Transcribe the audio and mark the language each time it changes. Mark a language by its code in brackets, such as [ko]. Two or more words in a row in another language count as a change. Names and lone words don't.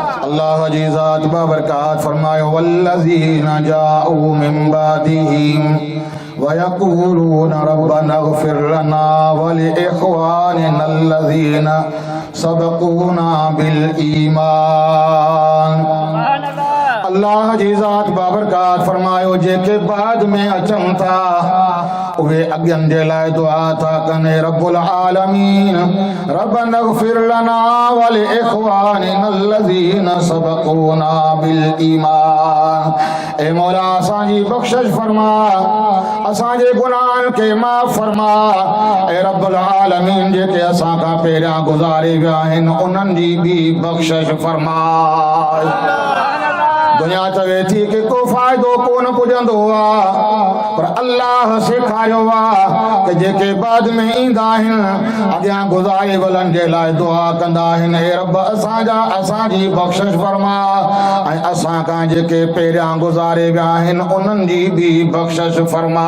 [sd] अल्लाह जी ज़ात बाबरकात फरमायो [ar] والذين جاءوا من بعدهم ويقولون ربنا اغفر لنا ولإخواننا الذين سبقونا بالإيمان. [sd] अल्लाह जी ज़ात बाबरकात फरमायो जेके बाद में अचन था उहे अॻियनि जे लाइ दुआ था कनि [ar] رب العالمين ربنا اغفر لنا ولإخواننا الذين سبقونا بالإيمان. [sd] ए मौला असांजी बख़्शिश फरमा, असांजे गुनाहनि खे माफ़ फरमा। ए [ar] رب العالمين [sd] जेके असां खां पहिरियां गुज़ारे विया आहिनि उन्हनि जी बि बख़्शिश फरमा। दुनिया चवे थी कि को फ़ाइदो कोन पुॼंदो आहे, पर अल्लाह सेखारियो आहे कि जेके बाद में ईंदा आहिनि अॻियां गुज़ारे वलनि जे लाइ दुआ कंदा आहिनि हे रब असांजी बख़्शिश फरमा ऐं असां खां जेके पहिरियां गुज़ारे विया आहिनि उन्हनि जी बि बख़्शिश फरमा।